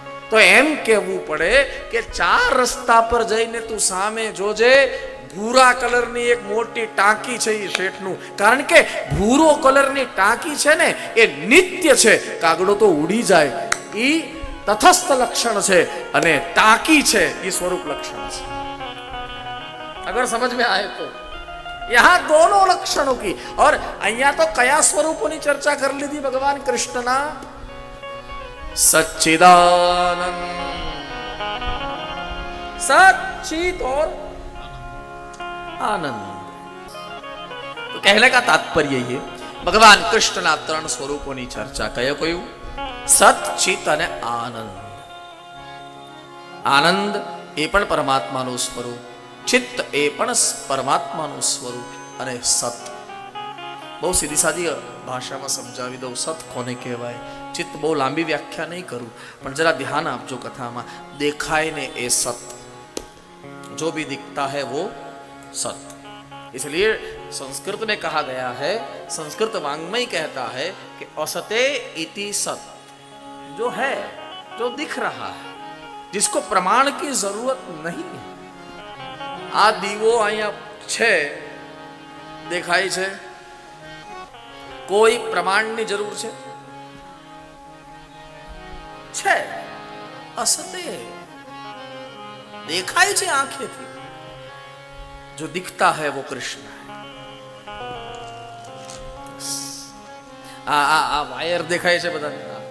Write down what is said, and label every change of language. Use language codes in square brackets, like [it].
[gu] તો એમ કહેવું પડે કે 4 રસ્તા પર જઈને તું સામે જોજે, ભૂરા કલરની એક મોટી ટાંકી છે એ શેઠનું. કારણ કે ભૂરો કલરની ટાંકી છે ને એ નિત્ય છે, કાગડો તો ઉડી જાય. એ તટસ્થ લક્ષણ છે અને ટાંકી છે એ સ્વરૂપ લક્ષણ છે. [hi] અગર સમજ में आए तो यहाँ दोनों लक्षणों की. और [gu] અહીંયા તો કયા સ્વરૂપોની ચર્ચા કરી લીધી ભગવાન કૃષ્ણના? [hi] सच्चिदानंद, सच्चित और आनंद. तो कहने का तात्पर्य ये, भगवान कृष्णના 3 [gu] સ્વરૂપોની ચર્ચા. કયો કયું? સત, ચિત અને આનંદ. આનંદ એ પણ પરમાત્માનું સ્વરૂપ, ચિત્ત એ પણ પરમાત્માનું સ્વરૂપ અને સત. બહુ સીધી સાદી ભાષામાં સમજાવી દઉં, સત કોને કહેવાય. ચિત્ત બહુ લાંબી વ્યાખ્યા નહીં કરું, પણ જરા ધ્યાન આપજો કથામાં. દેખાય ને એ સત, [hi] जो भी दिखता है वो सत. इसलिए संस्कृत में कहा गया है, संस्कृत वांग्मय कहता है कि असते इति सत. जो है, जो दिख रहा है, जिसको प्रमाण की जरूरत नहीं है. [gu] આ દીવો અહીંયા છે, દેખાય છે, કોઈ પ્રમાણની જરૂર છે? છે. [hi] असते [gu] દેખાય છે આંખેથી, [hi] जो दिखता है वो कृष्ण है. [gu] આ વાયર દેખાય છે બધાને?